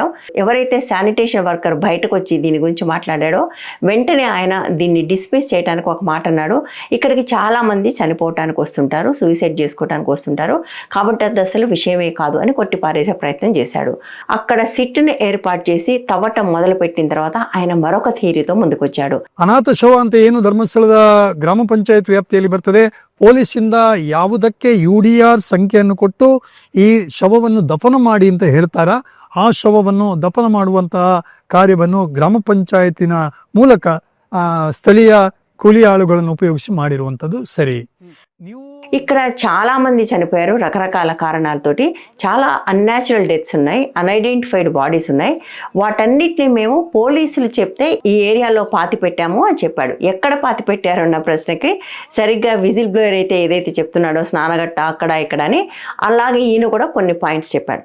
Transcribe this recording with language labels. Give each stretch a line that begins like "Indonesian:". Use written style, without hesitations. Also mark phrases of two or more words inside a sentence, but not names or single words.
Telugu: ఎవరైతే
English: sanitation worker
Telugu: బయటకు వచ్చి దీని గురించి మాట్లాడాడో వెంటనే ఆయన దీన్ని డిస్మిస్ చేయడానికి ఒక మాట అన్నాడు. ఇక్కడికి చాలా మంది చనిపోవటానికి వస్తుంటారు, సూసైడ్ చేసుకోవడానికి వస్తుంటారు, కాబట్టి అది అసలు విషయమే కాదు అని కొట్టిపారేసే ప్రయత్నం చేశాడు. అక్కడ సిట్ని ఏర్పాటు చేసి తవ్వటం మొదలు పెట్టిన తర్వాత ఆయన మరొక థియరీతో ముందుకొచ్చాడు.
Kannada: ಅನಾಥ ಶವ ಅಂತ ಏನು ಧರ್ಮಸ್ಥಳದ ಗ್ರಾಮ ಪಂಚಾಯತ್ ವ್ಯಾಪ್ತಿಯಲ್ಲಿ ಬರ್ತದೆ, ಪೊಲೀಸಿಂದ ಯಾವುದಕ್ಕೆ ಯುಡಿಆರ್ ಸಂಖ್ಯೆಯನ್ನು ಕೊಟ್ಟು ಈ ಶವವನ್ನು ದಫನ ಮಾಡಿ ಅಂತ ಹೇಳ್ತಾರ, ಆ ಶವವನ್ನು ದಫನ ಮಾಡುವಂತಹ ಕಾರ್ಯವನ್ನು ಗ್ರಾಮ ಪಂಚಾಯತಿನ ಮೂಲಕ ಸ್ಥಳೀಯ ಕೂಲಿ ಆಳುಗಳನ್ನು ಉಪಯೋಗಿಸಿ ಮಾಡಿರುವಂಥದ್ದು ಸರಿ.
Telugu: ఇక్కడ చాలా మంది చనిపోయారు రకరకాల కారణాలతోటి. చాలా
English: unnatural deaths
Telugu: ఉన్నాయి,
English: unidentified bodies
Telugu: ఉన్నాయి. వాటన్నిటిని మేము పోలీసులు చెప్తే ఈ ఏరియాలో పాతి పెట్టాము అని చెప్పాడు. ఎక్కడ పాతి పెట్టారు అన్న ప్రశ్నకి సరిగ్గా
English: whistle blower
Telugu: అయితే ఏదైతే చెప్తున్నాడో స్నానగట్ట అక్కడ ఇక్కడ అని, అలాగే ఈయన కూడా కొన్ని పాయింట్స్ చెప్పాడు.